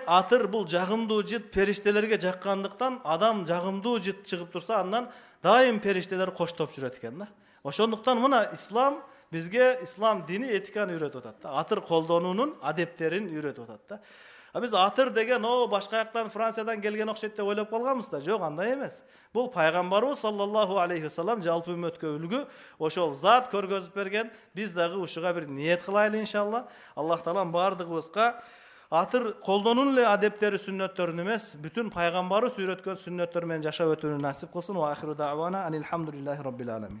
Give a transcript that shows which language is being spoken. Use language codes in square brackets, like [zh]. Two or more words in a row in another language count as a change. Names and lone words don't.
[ky] Атыр бул жагымдуу жыт, периштелерге жаккандыктан, адам жагымдуу жыт чыгып турса, андан дайым периштелер коштоп жүрөт экен да. Ошондуктан мына ислам бизге, ислам дини этиканы үйрөтүп атат да. Атыр колдонуунун адептерин үйрөтүп атат да. Биз атыр деген башка жактан, Франциядан келген окшойт деп ойлоп калганбыз да. Жок, андай эмес. Бул пайгамбарыбыз [ar] صلى الله عليه وسلم [ky] жалпы үммөткө үлгү, ошол зат көргөзүп берген. Биз дагы ушуга бир ниет кылайлы иншалла. Аллах таалам бардыгыбызга атыр колдонуун эле адептери, сүннөттөрүн эмес, бүтүн пайгамбарыбыз үйрөткөн сүннөттөр менен жашап өтүүнү насип кылсын. [ar] وآخر دعوانا أن الحمد لله رب العالمين.